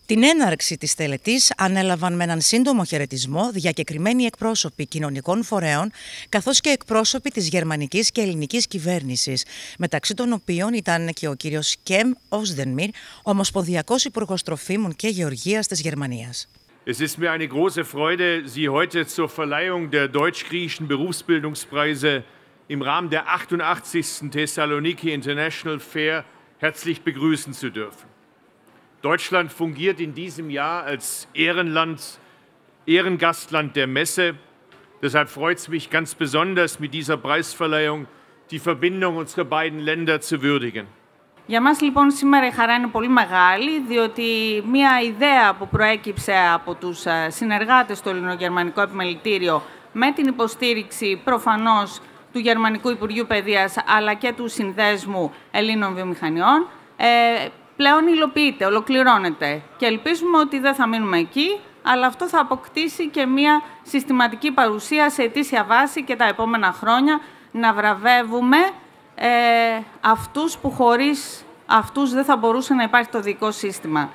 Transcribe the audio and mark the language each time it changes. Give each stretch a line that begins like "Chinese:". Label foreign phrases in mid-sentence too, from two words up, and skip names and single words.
Greek: Την έναρξη της τελετής ανέλαβαν με έναν σύντομο χαιρετισμό διακεκριμένοι εκπρόσωποι κοινωνικών φορέων, καθώς και εκπρόσωποι της γερμανικής και ελληνικής κυβέρνησης, μεταξύ των οποίων ήταν και ο κύριος Κεμ Οσδενμιρ, Ομοσπονδιακός Υπουργός Τροφίμων και Γεωργίας της Γερμανίας.
German: Es ist mir eine große Freude, Sie heute zur Verleihung der deutsch-griechischen Berufsbildungspreise im Rahmen der 88. Thessaloniki International Fair herzlich begrüßen zu dürfen. Deutschland fungiert in diesem Jahr als Ehrengastland der Messe. Deshalb freut es mich ganz besonders, mit dieser Preisverleihung die Verbindung unserer beiden Länder zu würdigen.
Greek: Για μας λοιπόν σήμερα η χαρά είναι πολύ μεγάλη, διότι μια ιδέα που προέκυψε από τους συνεργάτες του Ελληνογερμανικού Επιμελητήριο με την υποστήριξη προφανώς του Γερμανικού Υπουργείου Παιδείας αλλά και του Συνδέσμου Ελλήνων Βιομηχανιών πλέον υλοποιείται, ολοκληρώνεται και ελπίζουμε ότι δεν θα μείνουμε εκεί, αλλά αυτό θα αποκτήσει και μια συστηματική παρουσία σε ετήσια βάση και τα επόμενα χρόνια να βραβεύουμε αυτούς που χωρίς αυτούς δεν θα μπορούσε να υπάρχει το δικό σύστημα.